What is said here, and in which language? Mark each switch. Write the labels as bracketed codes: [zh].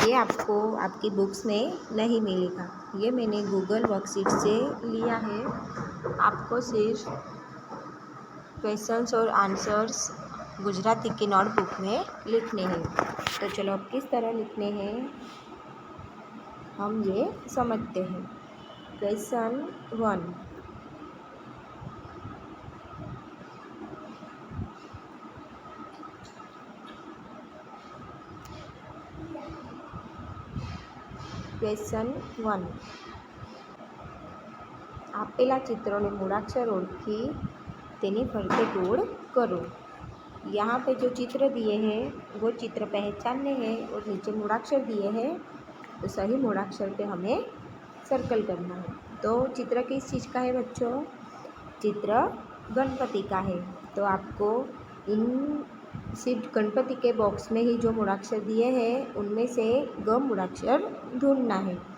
[hi] ये आपको आपकी बुक्स में नहीं मिलेगा। ये मैंने गूगल वर्कशीट से लिया है। आपको सिर्फ क्वेश्चंस और आंसर्स गुजराती की नोटबुक में लिखने हैं। तो चलो अब किस तरह लिखने हैं हम ये समझते हैं। [gu] क्वेश्चन 1, ક્વેશ્ચન 1, આપેલા ચિત્રોને મૂળાક્ષર ઓળખી તેની ફરતે [hi] गोल करो। यहाँ पे जो चित्र दिए हैं वो चित्र पहचानने हैं और नीचे मूळाक्षर दिए हैं, तो सही मूळाक्षर पे हमें सर्कल करना है। तो चित्र किस चीज़ का है बच्चों? चित्र गणपति का है। तो आपको इन सिर्फ गणपति के बॉक्स में ही जो मूळाक्षर दिए हैं उनमें से ग मूळाक्षर ढूंढना है।